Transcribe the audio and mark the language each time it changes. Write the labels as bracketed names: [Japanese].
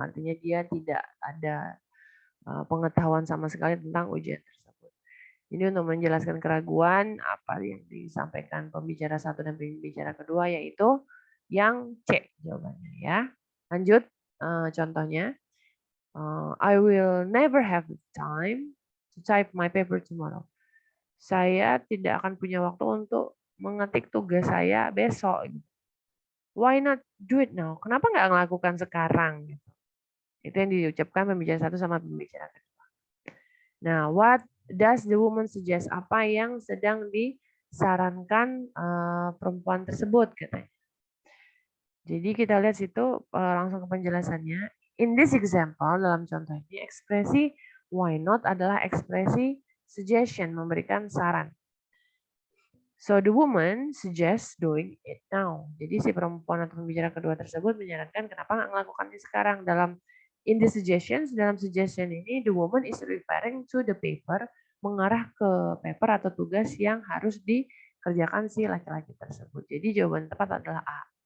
[Indonesian] Artinya dia tidak ada pengetahuan sama sekali tentang ujian tersebut. Ini untuk menjelaskan keraguan apa yang disampaikan pembicara satu dan pembicara kedua, yaitu yang C jawabannya ya. Lanjut contohnya. [English] I will never have the time to type my paper tomorrow. [Indonesian] Saya tidak akan punya waktu untuk mengetik tugas saya besok. [English] Why not do it now? [Indonesian] Kenapa nggak melakukan sekarang? Itu yang diucapkan pembicara satu sama pembicara kedua. [English] Nah, what does the woman suggest? [Indonesian] Apa yang sedang disarankan perempuan tersebut katanya. Jadi kita lihat situ langsung ke penjelasannya. [English] In this example, [Indonesian] dalam contoh ini, ekspresi why not adalah ekspresi suggestion, memberikan saran. [English] So the woman suggests doing it now. [Indonesian] Jadi si perempuan atau pembicara kedua tersebut menyarankan kenapa nggak melakukannya sekarang. [English] In the suggestions, [Indonesian] dalam suggestion ini, [English] the woman is referring to the paper, [Indonesian] mengarah ke paper atau tugas yang harus dikerjakan si laki-laki tersebut. Jadi jawaban tepat adalah A.